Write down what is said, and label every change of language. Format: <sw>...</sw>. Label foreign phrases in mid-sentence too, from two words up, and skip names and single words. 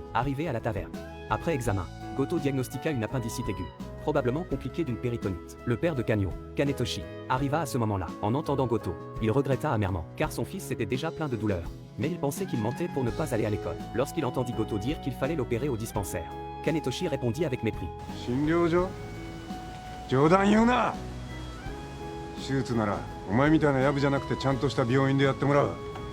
<fr>Arrivé à la taverne, après examen, Goto diagnostiqua une appendicite aiguë, probablement compliquée d'une péritonite. Le père de Kanyo, Kanetoshi, arriva à ce moment-là. En entendant Goto, il regretta amèrement, car son fils était déjà plein de douleurs. Mais il pensait qu'il mentait pour ne pas aller à l'école. Lorsqu'il entendit Goto dire qu'il fallait l'opérer au dispensaire, Kanetoshi répondit avec mépris.</fr> <ja>診療所？冗談言うな。手術ならお前みたいなヤブじゃなくてちゃんとした病院でやってもらう。</ja>